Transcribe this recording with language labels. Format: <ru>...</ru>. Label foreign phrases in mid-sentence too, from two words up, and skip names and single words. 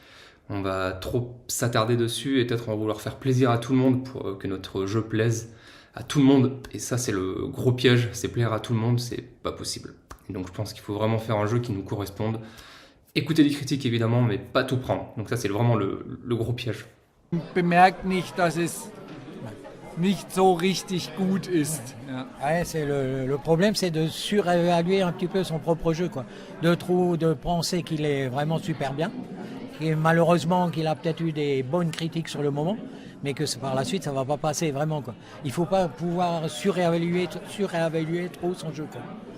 <fr>On va trop s'attarder dessus et peut-être on va vouloir faire plaisir à tout le monde pour que notre jeu plaise à tout le monde. Et ça, c'est le gros piège, c'est plaire à tout le monde, c'est pas possible. Et donc je pense qu'il faut vraiment faire un jeu qui nous corresponde. Écouter les critiques évidemment, mais pas tout prendre. Donc ça, c'est vraiment le gros piège.</fr> <de>Bemerkt nicht, dass es nicht so richtig gut ist. Ja.</de> <fr>Ouais, le problème, c'est de surévaluer un petit peu son propre jeu, quoi. De penser qu'il est vraiment super bien, malheureusement qu'il a peut-être eu des bonnes critiques sur le moment, mais que par la suite, ça va pas passer vraiment, quoi. Il faut pas pouvoir surévaluer trop son jeu, quoi.</fr>